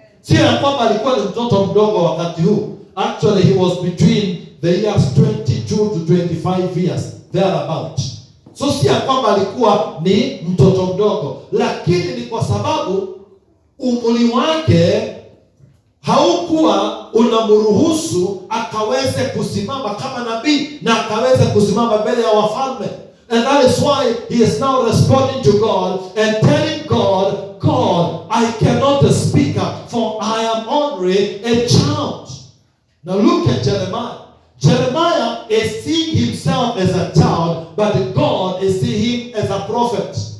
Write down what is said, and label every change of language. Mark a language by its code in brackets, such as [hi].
[sw] Si ya kwamba alikuwa ni mtoto mdogo wakati huu. [en] Actually he was between the years 22 to 25 years, thereabout. [sw] So si ya kwamba alikuwa ni mtoto mdogo, lakini ni kwa sababu umri wake haukuwa unamruhusu akaweze kusimama kama nabii na akaweze kusimama mbele ya wafalme. [en] And that is why he is now responding to God and telling God, God, I cannot speak up, for I am only a child. Now look at Jeremiah. Jeremiah is seeing himself as a child, but God is seeing him as a prophet.